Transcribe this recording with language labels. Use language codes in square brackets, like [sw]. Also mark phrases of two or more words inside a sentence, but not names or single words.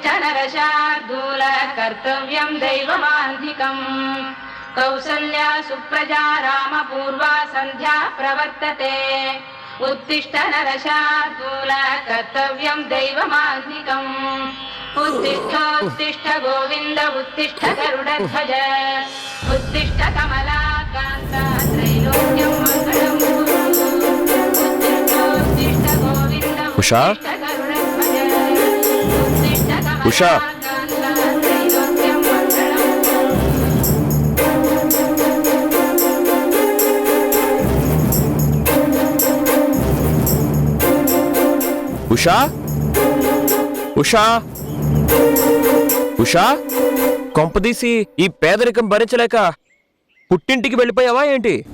[sa] नरशार्दूल कर्तव्यं दैवमान्धिकम् कौसल्या सुप्रजा रामपूर्वा सन्ध्या प्रवर्तते उत्तिष्ठ नरशार्दूल कर्तव्यं दैवमान्धिकम् उत्तिष्ठ गोविन्द उत्तिष्ठ गरुडध्वज उत्तिष्ठ कमलाकान्त त्रैलोक्यं मङ्गलम् [te] ఉషా, ఉషా, ఉషా, ఉషా, ఉషా, కొంపదీసి ఈ పేదరికం భరించలేక పుట్టింటికి వెళ్ళిపోయావా ఏంటి?